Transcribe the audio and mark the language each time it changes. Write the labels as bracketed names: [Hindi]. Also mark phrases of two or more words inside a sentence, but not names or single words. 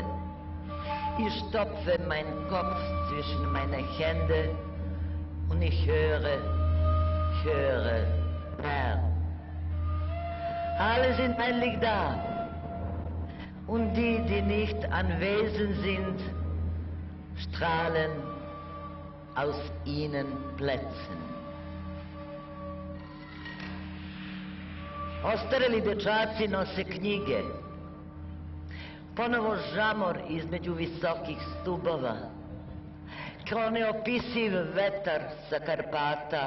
[German] Ich stopfe meinen Kopf zwischen meine Hände und ich höre, Herr. Alle sind eigentlich da und die, die nicht anwesend sind, strahlen aus ihnen Plätzen. [Serbian] Ostareli dečaci nose knjige. Ponovo žamor između visokih stubova. Kao neopisiv vetar sa Karpata.